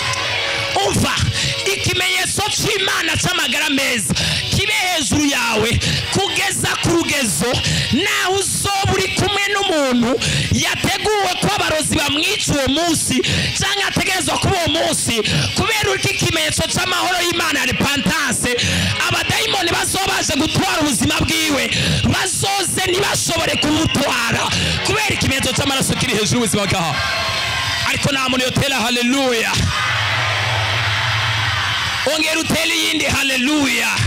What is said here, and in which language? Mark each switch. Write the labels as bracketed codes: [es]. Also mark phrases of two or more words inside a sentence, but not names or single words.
[rn] Umva ikimenyetso cy'Imana cy'amagara meza kibe hejuru yawe kugeza ku rugezo naho uzoba uri kumwe n'umuntu yateguwe ko abarozi bamwica uwo munsi cyangwa ategerezwa kuba uwo munsi kubera uri ikimenyetso cy'amahoro y'Imana ya repentance, abadayimoni bazobaje gutwara ubuzima bwiwe bazoze ntibashobore kumutwara kubera ikimenyetso cy'amaraso kiri hejuru y'ubuzima bwawe. Ariko nta muntu yotera haleluya. Ongera utele yindi haleluya.